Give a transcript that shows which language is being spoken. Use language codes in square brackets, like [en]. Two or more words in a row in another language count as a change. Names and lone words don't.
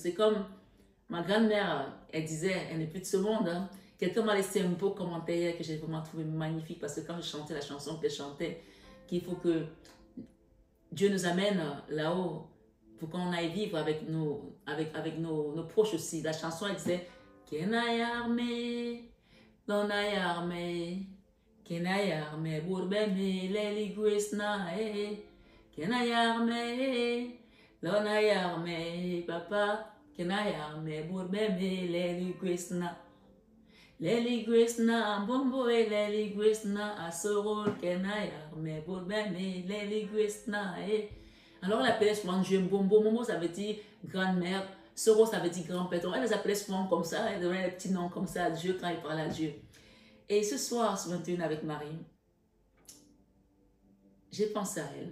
[fr] C'est comme ma grand-mère, elle disait, elle n'est plus de ce monde. Hein. Quelqu'un m'a laissé un beau commentaire que j'ai vraiment trouvé magnifique parce que quand je chantais la chanson qu'elle chantait, qu'il faut que Dieu nous amène là-haut pour qu'on aille vivre avec nos proches aussi. La chanson, elle disait Kenayarme, Lonayarme, Kenayarme, Bourbeme, Leligwesna, Kenayarme, Lonayarme, Papa, Kenayarme, Bourbeme, Leligwesna. Leligwesna, Bombo et Leligwesna, Asorol, Kenayar, mais Boulbem et Leligwesna. Alors, on l'appelait souvent Dieu Bombo. Momo, ça veut dire grand-mère. Soro, ça veut dire grand-père. Elle les appelait souvent comme ça. Elle donnait des petits noms comme ça à Dieu quand il parlait à Dieu. Et ce soir, sur 21 avec Marie, j'ai pensé à elle.